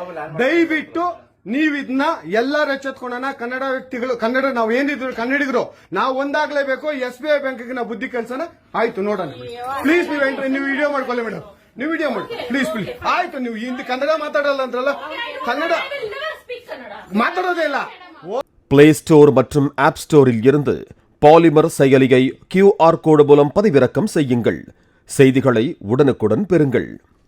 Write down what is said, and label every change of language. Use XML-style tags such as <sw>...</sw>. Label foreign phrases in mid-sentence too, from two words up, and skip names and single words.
<kn>ದಯವಿಟ್ಟು ನೀವು ಇದನ್ನ ಎಲ್ಲರೂ ಎಚ್ಚೆತ್ಕೊಳ್ಳೋಣ. ಕನ್ನಡ ವ್ಯಕ್ತಿಗಳು, ಕನ್ನಡ ನಾವು ಏನಿದ್ರು ಕನ್ನಡಿಗರು, ನಾವು ಒಂದಾಗ್ಲೇಬೇಕು. SBI ಬ್ಯಾಂಕ್ಗೆ ನಾವು ಬುದ್ಧಿ ಕಲ್ಸೋಣ. ಆಯ್ತು, ನೋಡೋಣ ಪ್ಲೀಸ್. ನೀವು ವಿಡಿಯೋ ಮಾಡ್ಕೊಳ್ಳಿ ಮೇಡಮ್, ನೀವು ವಿಡಿಯೋ ಮಾಡಿ ಪ್ಲೀಸ್. ಆಯ್ತು, ನೀವು ಹಿಂದಿ ಕನ್ನಡ ಮಾತಾಡಲ್ಲ ಅಂದ್ರಲ್ಲ, ಕನ್ನಡ ಮಾತಾಡೋದೇ ಇಲ್ಲ.</kn> <ta>பிளே ஸ்டோர் மற்றும் ஆப் ஸ்டோரில் இருந்து பாலிமர் செயலியை QR கோடு மூலம் பதிவிறக்கம் செய்யுங்கள். செய்திகளை உடனுக்குடன் பெறுங்கள்.</ta>